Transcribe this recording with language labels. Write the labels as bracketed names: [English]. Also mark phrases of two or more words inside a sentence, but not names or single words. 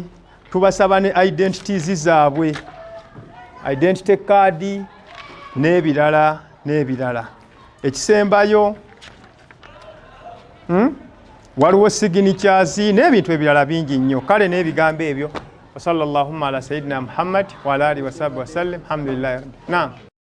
[Ganda] Tubasaba ne identities zaabwe. [English] Identity card [Ganda] n'ebirala. Ekisembayo waliwo signatures n'ebintu ebirala bingi nnyo. Kale n'ebigambo ebyo. [Arabic] وصلى اللهم على سيدنا محمد وعلى آله وصحبه وسلم الحمد لله. نعم.